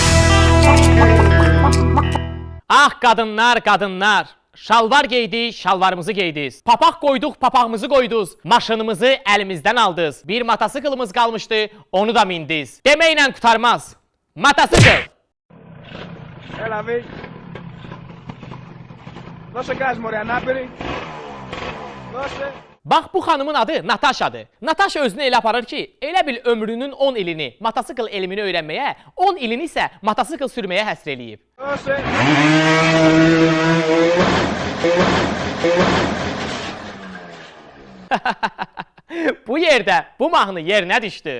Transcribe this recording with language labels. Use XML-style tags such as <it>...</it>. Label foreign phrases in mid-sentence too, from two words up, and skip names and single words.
<az>Ah qadınlar, qadınlar, şalvar geydik, şalvarımızı geydiz. Papaq qoyduq, papağımızı qoyduz. Maşınımızı əlimizdən aldız. Bir mototsiklımız qalmışdı, onu da mindiz. Deməklə qutarmaz. Mototsikl.</az> <el>Έλα, Βί. Δώσε γκάζ, μωρέ, ανάπηρη. Δώσε.</el> <az>Bax, bu xanımın adı Nataşadır. Nataşa özünü elə aparır ki, elə bil ömrünün 10 ilini mototsikl elmini öyrənməyə, 10 ilini isə mototsikl sürməyə həsr eləyib.</az> <el>Δώσε.</el> <az>Bu yerdə bu mahnı yerinə düşdü.</az>